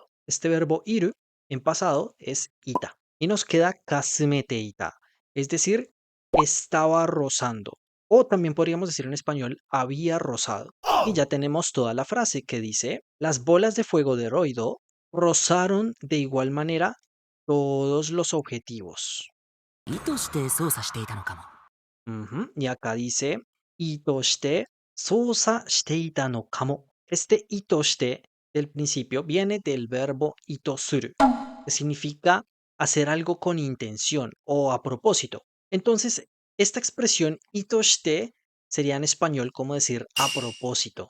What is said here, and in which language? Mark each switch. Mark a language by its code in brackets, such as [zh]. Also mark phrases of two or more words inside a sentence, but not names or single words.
[es] Este verbo iru en pasado es ita. y nos queda kasumeteita, es decir, estaba rozando. O también podríamos decir en español, había rozado. Y ya tenemos toda la frase que dice, las bolas de fuego de Roido rozaron de igual manera todos los objetivos. [ja] 意図して操作していたのかも。 Ujú. [es] Y acá dice, [ja] 意図して操作していたのかも. [es] Este itoshite del principio viene del verbo itosuru, que significa hacer algo con intención o a propósito. Entonces, esta expresión itoshite sería en español como decir a propósito.